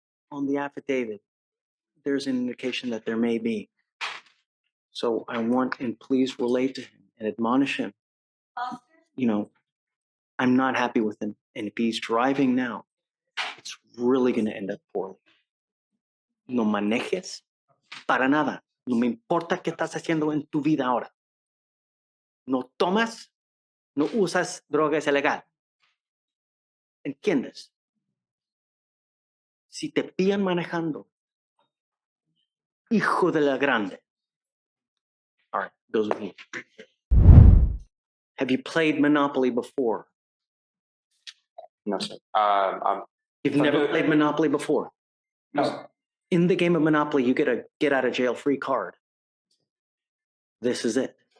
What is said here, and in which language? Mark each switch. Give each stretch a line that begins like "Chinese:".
English: On the affidavit, there's an indication that there may be. So I want, and please relate to him and admonish him. I'm not happy with him. And if he's driving now, it's really going to end up poorly.
Spanish: No manejes para nada. No me importa qué estás haciendo en tu vida ahora. No tomas, no usas drogas ilegal. ¿Entiendes? Si te pillan manejando, hijo de la grande.
English: All right, goes with you. Have you played Monopoly before? No, sir. You've never played Monopoly before? No. In the game of Monopoly, you get a get out of jail free card. This is it.